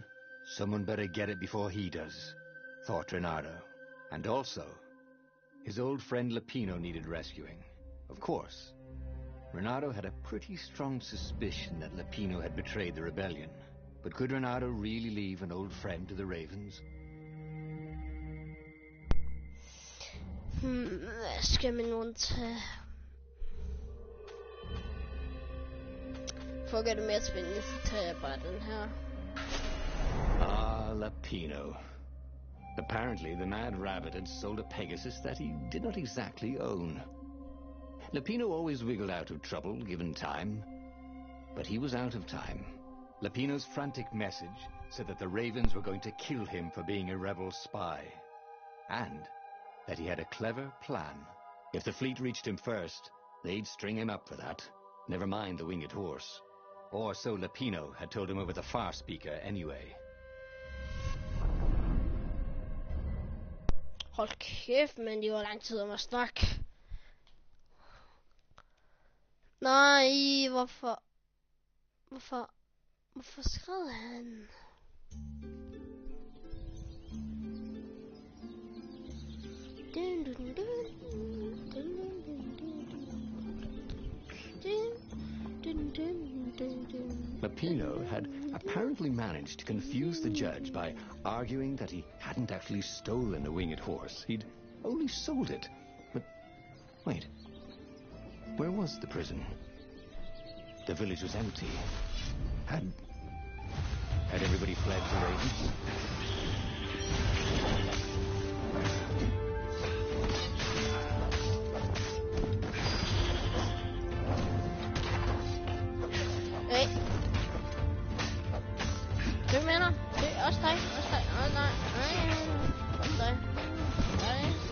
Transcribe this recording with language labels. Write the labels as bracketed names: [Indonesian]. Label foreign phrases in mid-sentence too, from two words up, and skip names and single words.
[English] Someone better get it before he does, thought Renato. And also, his old friend Lapino needed rescuing. Of course, Renato had a pretty strong suspicion that Lapino had betrayed the rebellion. But could Renato really leave an old friend to the Ravens? [Danish] Hvad skal man nu tage? For at gøre det mere spændende, så tager jeg bare den her. [English] Ah, Lapino. Apparently, the Mad Rabbit had sold a Pegasus that he did not exactly own. Lapino always wiggled out of trouble, given time. But he was out of time. Lapino's frantic message said that the Ravens were going to kill him for being a rebel spy. And that he had a clever plan. If the fleet reached him first, they'd string him up for that. Never mind the winged horse. Or so Lapino had told him over the far speaker anyway. [Danish] Hold kæft, men det var lang tid om at snakke. Nej, hvorfor skrev han? [English] Lapino had apparently managed to confuse the judge by arguing that he hadn't actually stolen a winged horse. He'd only sold it. But wait, where was the prison? The village was empty. Had everybody fled to Ravens? Hey. [Danish] Hvem mener? Det er også dig. Åh nej. Også dig. Nej.